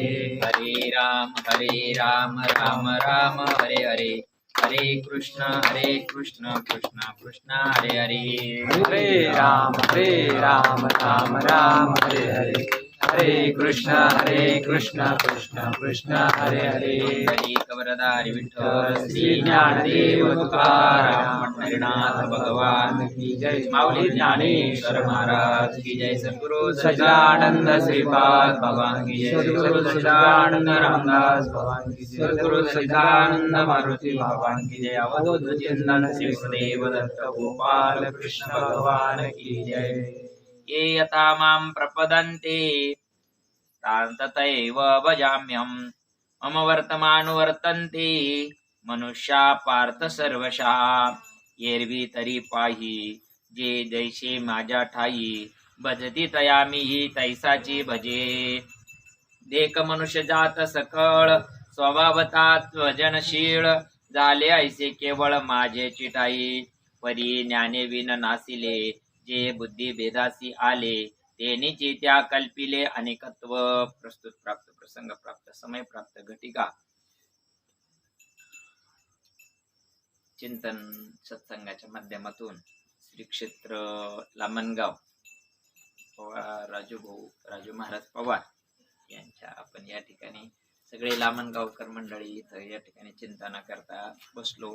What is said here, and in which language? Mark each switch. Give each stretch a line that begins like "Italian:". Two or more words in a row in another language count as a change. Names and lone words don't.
Sanskrit: हरे राम राम राम हरे हरे, हरे कृष्ण कृष्ण कृष्ण हरे हरे, हरे राम राम राम हरे हरे, हरे कृष्ण कृष्ण कृष्ण हरे हरे,
Marathi: हरी कवरदारी विठ्ठल श्री ज्ञानदेव तुकाराम पंढरीनाथ भगवान
Hindi: की जय, माऊली ज्ञानेश्वर महाराज की जय, सद्गुरु सच्चिदानंद श्रीपाद भगवान की जय, सद्गुरु सच्चिदानंद रामदास भगवान की जय, सद्गुरु सच्चिदानंद मारुति भगवान की जय, अवधूत चिंतन श्री गुरुदेव दत्त गोपाल कृष्ण भगवान की जय।
Sanskrit: ये यथा मां प्रपदन्ते तां तथैव भजाम्यहम्, मम वर्तमानुवर्तन्ते मनुष्या पार्थ सर्वशः,
Marathi: एरवी तरी पाही जे जैसे माझ्या ठाई, भजती तया मीही तैसाची भजे, देख मनुष्य जात सकळ स्वभावतात वजनशील, झाले ऐसे केवळ माझे चिठाई, परी ज्ञाने विन नासिले, जे बुद्धी भेदासी आले, तेनीची त्या कल्पिले अनेकत्व। प्रस्तुत प्राप्त प्रसंग प्राप्त समय प्राप्त घटिका चिंतन सत्संगाच्या माध्यमातून श्री क्षेत्र लामणगाव राजू महाराज पवार यांच्या आपण या ठिकाणी सगळे लामणगावकर मंडळी इथं या ठिकाणी चिंतन करता बसलो.